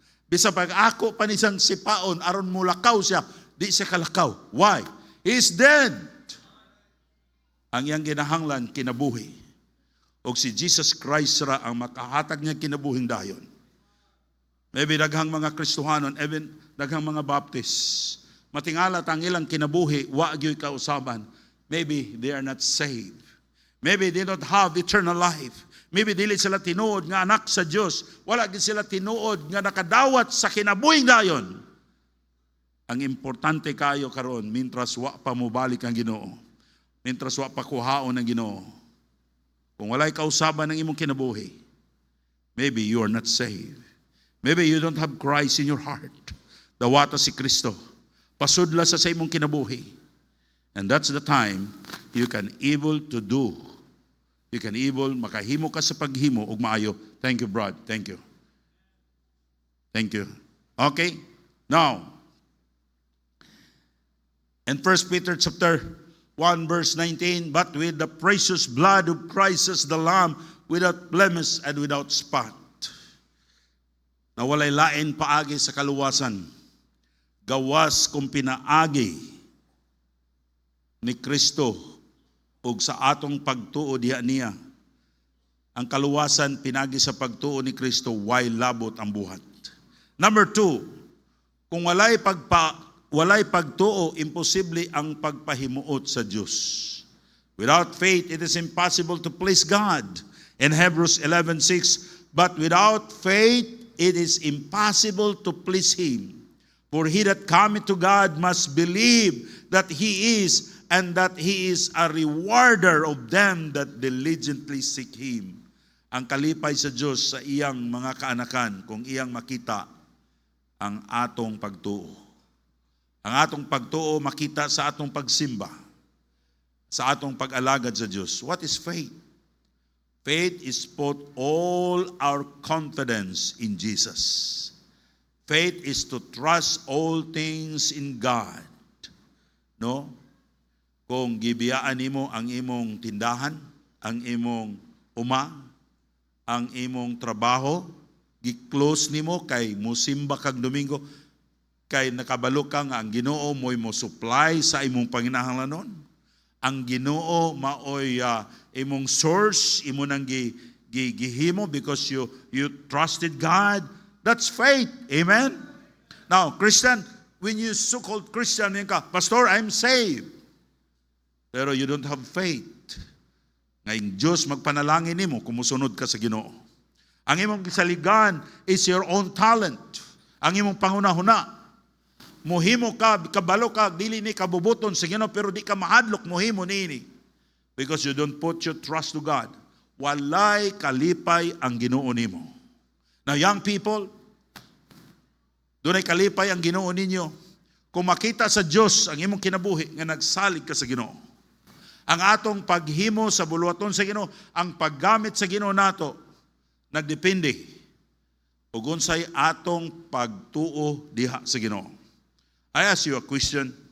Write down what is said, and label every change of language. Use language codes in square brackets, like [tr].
[ceb] Bisa pag ako pa ni siyang sipaon, aron mulakaw siya, di siya kalakaw. [en] Why? He's dead. [ceb] Ang iyang ginahanglan, kinabuhi. O si Jesus Christ ra ang makahatag niya kinabuhing dayon. Maybe daghang mga Kristohanon, even daghang mga Baptist, matingalat ang ilang kinabuhi, wa gyud kausaban. [en] Maybe they are not saved. Maybe they don't have eternal life. [ceb] Maybe dili sila tinuod nga anak sa Dios. Wala gid sila tinuod nga nakadawat sa kinabuhing dayon. Ang importante kayo karon, mintras wa pa mobalik ang Ginoo. Mintras wa pa kuhaon ang Ginoo. Kung walay kausaban ng imong kinabuhi, [en] maybe you are not saved. Maybe you don't have Christ in your heart. [ceb] Dawata si Kristo. Pasudla sa imong kinabuhi. [en] And that's the time you can able to do. You can able, [ceb] makahimo ka sa paghimo ug maayo. [en] Thank you, Brad. Thank you. Thank you. Okay? Now, in 1 Peter chapter 1 verse 19, but with the precious blood of Christ the Lamb, without blemish and without spot. [ceb] Na walay lain paagi sa kaluwasan. Gawas kung pinaagi ni Kristo ug sa atong pagtuo diha niya. Ang kaluwasan pinagi sa pagtuo ni Kristo, way labot ang buhat. Number 2, kung walay pagtuo, imposible ang pagpahimuot sa Diyos. [en] Without faith, it is impossible to please God. In Hebrews 11:6, but without faith, it is impossible to please Him. For he that cometh to God must believe that He is, and that He is a rewarder of them that diligently seek Him. [ceb] Ang kalipay sa Diyos sa iyang mga kaanakan kung iyang makita ang atong pagtuo. Ang atong pagtuo makita sa atong pagsimba, sa atong pag-alagad sa Diyos. [en] What is faith? Faith is put all our confidence in Jesus. Faith is to trust all things in God. No? [ceb] Kung gibiyaan nimo ang imong tindahan, ang imong ang imong trabaho, gi-close nimo kay musimba kag Domingo, kay nakabalo ka nga ang Ginoo mo'y mo supply sa imong panginahanglanon. Ang Ginoo maoy imong source, imo nang gihimo [en] because you trusted God. That's faith. [ceb] Amen? [en] Now, Christian, when you so-called Christian, ka, Pastor, I'm saved. [ceb] Pero [en] you don't have faith. [ceb] Ngayong Diyos magpanalangin nimo kung musunod ka sa Ginoo. Ang imong gisaligan [en] is your own talent. [ceb] Ang imong pangunahuna. Muhimo ka, kabalo ka, dili ni kabubuton sa Ginoo, pero di ka mahadlok, muhimo niini. [en] Because you don't put your trust to God. [ceb] Walay kalipay ang Ginoo nimo. [en] Now, young people, [ceb] dunay kalipay ang Ginoo ninyo. Kung makita sa Diyos ang imong kinabuhi nga nagsalig ka sa Ginoo. Ang atong paghimo sa buluhaton sa Ginoo, ang paggamit sa Ginoo nato, nagdepende ug unsay atong pagtuo diha sa Ginoo. [en] I ask you a question.